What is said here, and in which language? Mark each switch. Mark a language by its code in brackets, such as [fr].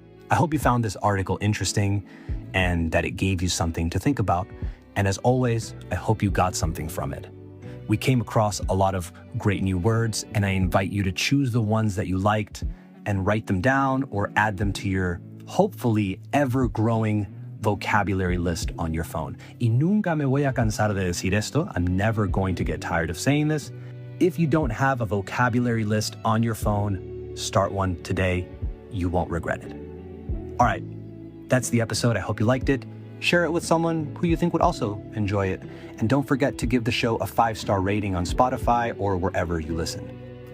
[en] I hope you found this article interesting and that it gave you something to think about. And as always, I hope you got something from it. We came across a lot of great new words, and I invite you to choose the ones that you liked and write them down or add them to your hopefully ever-growing vocabulary list on your phone. [es] Y nunca me voy a cansar de decir esto. [en] I'm never going to get tired of saying this. If you don't have a vocabulary list on your phone, start one today. You won't regret it. All right, that's the episode. I hope you liked it. Share it with someone who you think would also enjoy it. And don't forget to give the show a 5-star rating on Spotify or wherever you listen.